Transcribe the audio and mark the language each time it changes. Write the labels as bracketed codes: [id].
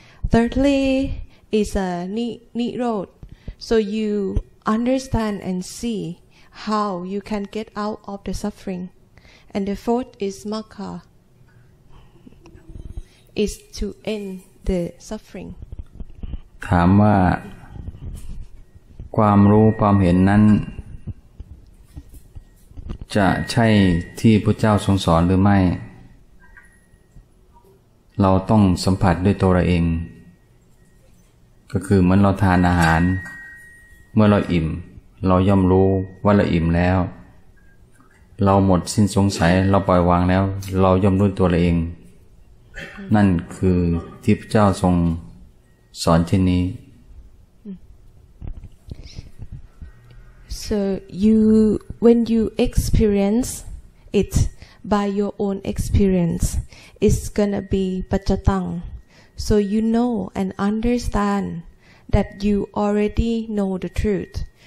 [en] Thirdly is nirodha, so you understand and see how you can get out of the suffering. And the fourth is magga, is to end the suffering. [th] ถามว่าความรู้ความเห็นนั้นจะใช่ที่พระเจ้าทรงสอนหรือไม่เราต้องสัมผัสด้วยตัวเราเอง ก็คือเหมือนเราทานอาหารเมื่อเราอิ่มเราย่อมรู้ว่าเราอิ่มแล้วเราหมดสิ้นสงสัยเราปล่อยวางแล้วเราย่อมรู้ตัวเราเองนั่นคือที่พระเจ้าทรงสอนเช่นนี้ [en] So when you experience it by your own experience, it's gonna be paccattang. So you know and understand that you already know the truth.